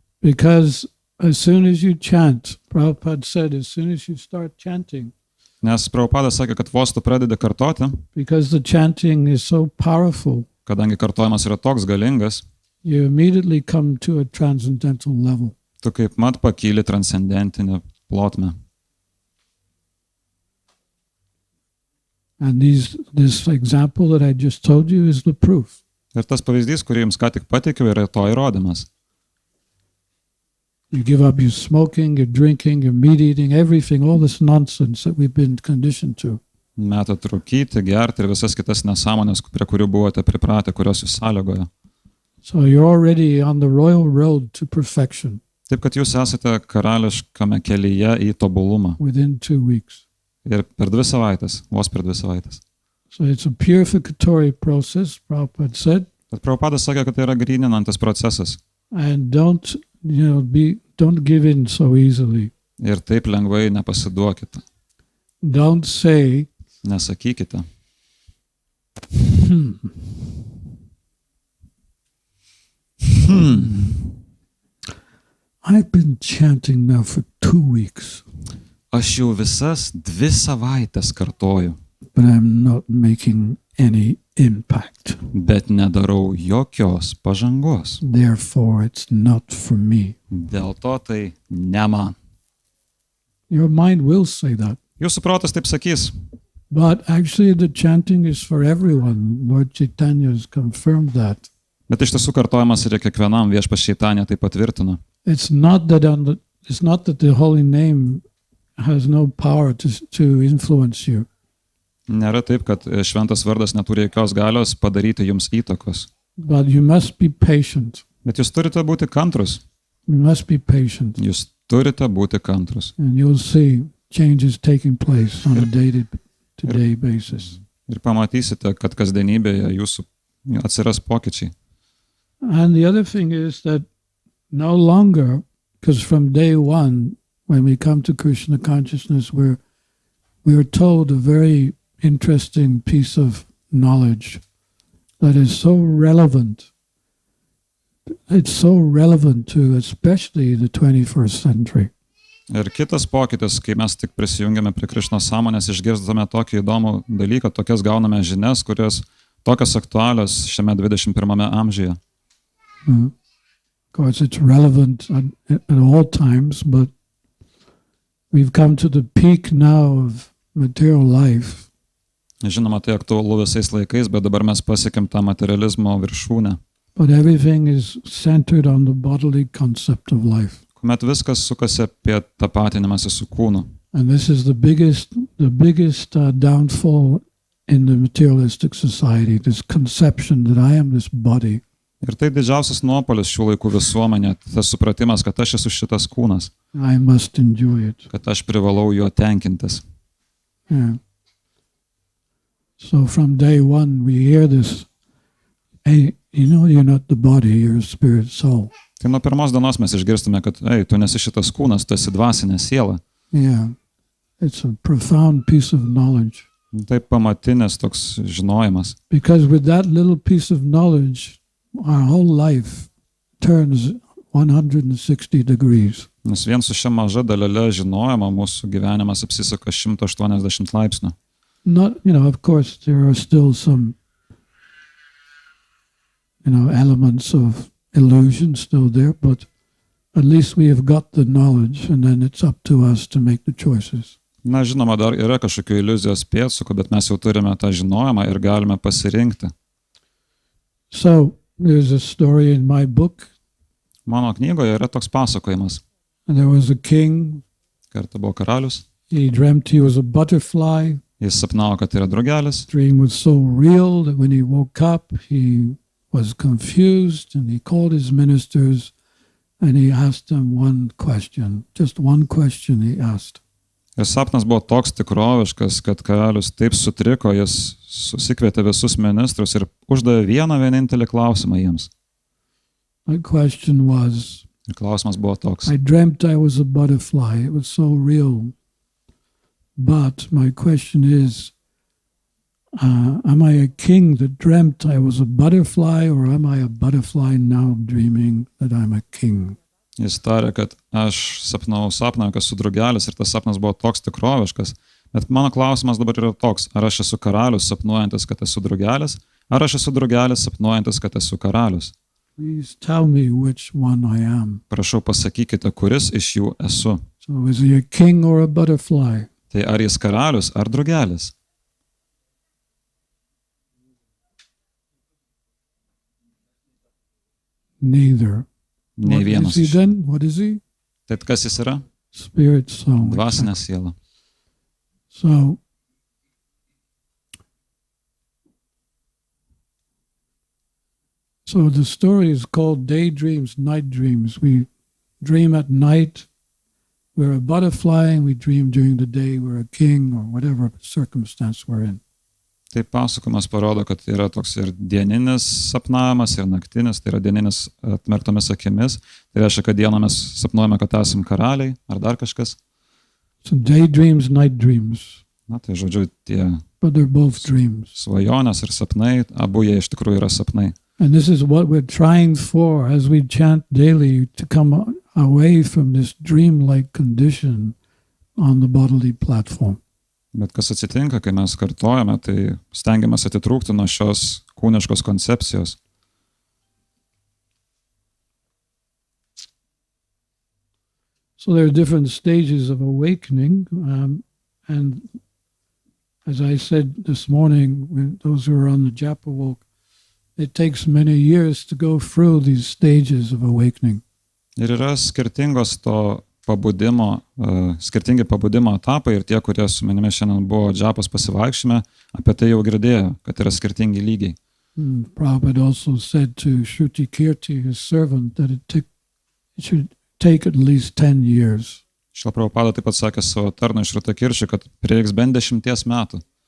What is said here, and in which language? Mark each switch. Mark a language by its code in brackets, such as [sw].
[en] Because as soon as you chant, Prabhupada said, as soon as you start chanting, [lt] Nes Prabhupada sakė, kad vos tu pradedi kartoti, [en] because the chanting is so powerful, [lt] kadangi kartojimas yra toks galingas, [en] you immediately come to a transcendental level. [lt] tu kaip mat pakyli transcendentinę plotmę. [en] And this example that I just told you is the proof. [lt] Ir tas pavyzdys, kurį jums ką tik pateikiau, yra to įrodymas. [en] You give up your smoking, your drinking, your meat eating, everything, all this nonsense that we've been conditioned to. [lt] Metat rūkyti, gerti ir visas kitas nesąmonės, prie kurių buvote pripratę, kurios jūs sąlygoja. [en] So you're already on the royal road to perfection [lt] Taip, kad jūs esate karališkame kelyje į tobulumą. [en] within 2 weeks. [lt] Ir per 2 savaitės, vos per 2 savaitės. [en] So it's a purificatory process, Prabhupada said, [lt] Bet Prabhupadas sakė, kad tai yra gryninantis procesas. [en] and don't give in so easily. [lt] Ir taip lengvai nepasiduokite. [en] Don't say, [lt] Nesakykite. [en] I've been chanting now for 2 weeks, [lt] Aš jau visas 2 savaitės kartoju, [en] but I'm not making any impact. [lt] bet nedarau jokios pažangos. [en] Therefore, it's not for me. [lt] Dėl to tai ne man. [en] Your mind will say that. [lt] Jūsų protas taip sakys, [en] But actually, the chanting is for everyone. Lord Chaitanya has confirmed that. [lt] bet iš tiesų kartojimas yra kiekvienam, Viešpats Chaitanya tai patvirtino. [en] It's not that the holy name has no power to influence you. [lt] Nėra taip, kad šventas vardas neturi jokios galios padaryti jums įtakos. [en] But you must be patient. [lt] Bet jūs turite būti kantrus. [en] You must be patient. [lt] Jūs turite būti kantrus. [en] And you'll see changes taking place on a day-to-day basis. [lt] Ir pamatysite, kad kasdienybėje jūsų atsiras pokyčiai. [en] And the other thing is that no longer, because from day one, when we come to Krishna consciousness, we are told a very interesting piece of knowledge that is so relevant. It's so relevant to especially the 21st century. [lt] Ir kitas pokytis, kai mes tik prisijungiame prie Krišnos sąmonės, išgirstame tokį įdomų dalyką, tokias gauname žinias, kurios tokios aktualios šiame 21 amžiuje. [en] Of course, it's relevant at all times, but we've come to the peak now of material life. [lt] Žinoma, tai aktualu visais laikais, bet dabar mes pasiekėm tą materializmo viršūnę, [en] But everything is centered on the bodily concept of life. [lt] kuomet viskas sukasi apie tapatinimąsi su kūnu. [en] And this is the biggest downfall in the materialistic society, this conception that I am this body. [lt] Ir tai didžiausias nuopolis šių laikų visuomenė, tas supratimas, kad aš esu šitas kūnas, [en] I must enjoy it. [lt] kad aš privalau juo tenkintis. [en] Yeah. So from day one we hear this, hey, you're not the body, you're a spirit soul. [lt] Tai nuo pirmos dienos mes išgirstame, kad tu nesi šitas kūnas, tu esi dvasinė siela. [en] Yeah. It's a profound piece of knowledge. [lt] Tai pamatinės toks žinojimas. [en] Because with that little piece of knowledge, our whole life turns 160 degrees. [lt] Nes vien su šia maža dalele žinojimo mūsų gyvenimas apsisuka 180 laipsnių. [en] Not, of course, there are still some, elements of illusion still there, but at least we have got the knowledge, and then it's up to us to make the choices. [lt] Na, žinoma, dar yra kažkokių iliuzijos pėdsakų, bet mes jau turime tą žinojimą ir galime pasirinkti. [en] So, there's a story in my book. [lt] Mano knygoje yra toks pasakojimas. [en] There was a king. [lt] Kartą buvo karalius. [en] He dreamt he was a butterfly. [lt] Jis sapnavo, kad yra drugelis. [en] The dream was so real that when he woke up, he was confused, and he called his ministers, and he asked them one question. Just one question he asked. [lt] Ir sapnas buvo toks tikroviškas, kad karalius taip sutriko, jis susikvietė visus ministrus ir uždavė vienintelį klausimą jiems. [en] My question was, [lt] ir klausimas buvo toks. [en] I dreamt I was a butterfly. It was so real. But my question is, am I a king that dreamt I was a butterfly, or am I a butterfly now dreaming that I'm a king? [lt] Jis tarė, kad aš sapnau sapną, kad esu drugelis ir tas sapnas buvo toks tikroviškas. Bet mano klausimas dabar yra toks, ar aš esu karalius sapnuojantis, kad esu drugelis, ar aš esu drugelis sapnuojantis, kad esu karalius. [en] Please tell me which one I am. [lt] Prašau, pasakykite, kuris iš jų esu. [en] So is he a king or a butterfly? [lt] Tai ar jis karalius ar drugelis? [en] Neither. [lt] Nei vienas. [en] What is he then? What is he? [lt] Tai kas jis yra? [en] Spirit soul. [lt] Dvasinė siela. [en] So the story is called Daydreams, Night Dreams. We dream at night, we're a butterfly, and we dream during the day, we're a king, or whatever circumstance we're in. [lt] Tai pasakojimas parodo, kad yra toks ir dieninis sapnavimas, ir naktinis, tai yra dieninis atmerktomis akimis. Tai reiškia, kad dieną mes sapnuojame, kad esame karaliai, ar dar kažkas. [en] So daydreams, night dreams. [lt] Na, tai žodžiu, tie [en] But they're both dreams. [lt] Svajonės ir sapnai, abu jie iš tikrųjų yra sapnai. [en] And this is what we're trying for as we chant daily, to come away from this dream-like condition on the bodily platform. [lt] Bet kas atsitinka, kai mes kartojame, tai stengiamės atitrūkti nuo šios kūniškos koncepcijos. [en] So there are different stages of awakening, and as I said this morning, when those who are on the japa walk, it takes many years to go through these stages of awakening. [lt] Ir yra skirtingos to pabudimo, skirtingi pabudimo etapai, ir tie, kurie su manimi šiandien buvo džapos pasivaikščiame, apie tai jau girdėjo, kad yra skirtingi lygiai. [en] Prabhupada also said to Šištakrit, his servant, that it should take at least 10 years. [lt] Šila Prabhupada taip pat sakė savo tarnui Šištakirčiui, kad prireiks bent 10 metų.